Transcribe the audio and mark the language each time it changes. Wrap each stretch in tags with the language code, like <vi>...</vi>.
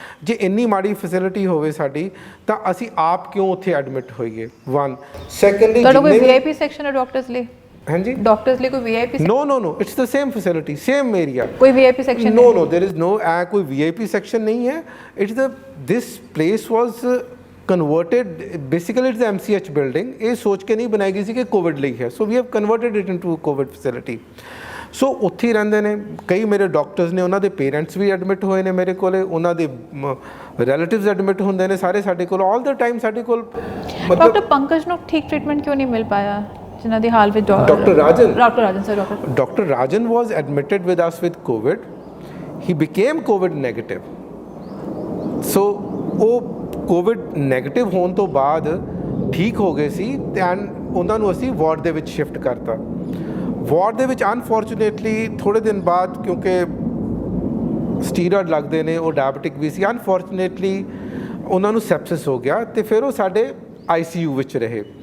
<pa>ਜੇ ਇੰਨੀ ਮਾੜੀ ਫੈਸਿਲਿਟੀ ਹੋਵੇ ਸਾਡੀ ਤਾਂ ਅਸੀਂ ਆਪ ਕਿਉਂ ਉੱਥੇ ਐਡਮਿਟ ਹੋਈਏ?</pa> <en>one secondly</en> <pa>ਤੁਹਾਡਾ ਕੋਈ ਵੀਆਈਪੀ ਸੈਕਸ਼ਨ ਹੈ ਡਾਕਟਰਸ ਲਈ? ਹਾਂਜੀ, ਡਾਕਟਰਸ ਲਈ ਕੋਈ VIP?</pa> <en>no it's the same facility, same area.</en> <pa>ਕੋਈ VIP section?</pa> <en>no there is no</en> <pa>ਕੋਈ ਵੀਆਈਪੀ ਸੈਕਸ਼ਨ ਨਹੀਂ ਹੈ।</pa> <en>it's the this place was converted, basically it's the MCH building,</en> <pa>ਇਹ ਸੋਚ ਕੇ ਨਹੀਂ ਬਣਾਈ ਗਈ ਸੀ ਕਿ ਕੋਵਿਡ ਲਈ ਹੈ।</pa> <en>so we have converted it into a COVID facility.</en> <pa>ਸੋ ਉੱਥੇ ਹੀ ਰਹਿੰਦੇ ਨੇ ਕਈ ਮੇਰੇ ਡਾਕਟਰਸ ਨੇ, ਉਹਨਾਂ ਦੇ ਪੇਰੈਂਟਸ ਵੀ ਐਡਮਿਟ ਹੋਏ ਨੇ ਮੇਰੇ ਕੋਲੇ, ਉਹਨਾਂ ਦੇ ਰਿਲੇਟਿਵਸ ਐਡਮਿਟ ਹੁੰਦੇ ਨੇ ਸਾਰੇ ਸਾਡੇ ਕੋਲ</pa> <en>All the time.</en> <pa>ਸਾਡੇ ਕੋਲ ਡਾਕਟਰ ਪੰਕਜ ਨੂੰ ਠੀਕ ਟ੍ਰੀਟਮੈਂਟ ਕਿਉਂ ਨਹੀਂ ਮਿਲ ਪਾਇਆ ਜਿਨ੍ਹਾਂ ਦੀ ਹਾਲ ਵਿੱਚ? Doctor Rajan doctor</pa> <en>Rajan was admitted with us with COVID. he became COVID negative.</en> <pa>ਸੋ ਉਹ ਕੋਵਿਡ ਨੈਗੇਟਿਵ ਹੋਣ ਤੋਂ ਬਾਅਦ ਠੀਕ ਹੋ ਗਏ ਸੀ ਐਂਡ ਉਹਨਾਂ ਨੂੰ ਅਸੀਂ ਵਾਰਡ ਦੇ ਵਿੱਚ ਸ਼ਿਫਟ ਕਰਤਾ। ਵਾਰਡ ਦੇ ਵਿੱਚ ਅਨਫੋਰਚੂਨੇਟਲੀ ਥੋੜ੍ਹੇ ਦਿਨ ਬਾਅਦ, ਕਿਉਂਕਿ ਸਟੀਰੋਇਡ ਲੱਗਦੇ ਨੇ, ਉਹ ਡਾਇਬਟਿਕ ਵੀ ਸੀ, ਅਨਫੋਰਚੂਨੇਟਲੀ ਉਹਨਾਂ ਨੂੰ ਸੈਪਸਿਸ ਹੋ ਗਿਆ ਅਤੇ ਫਿਰ ਉਹ ਸਾਡੇ ICU ਵਿੱਚ ਰਹੇ।</pa>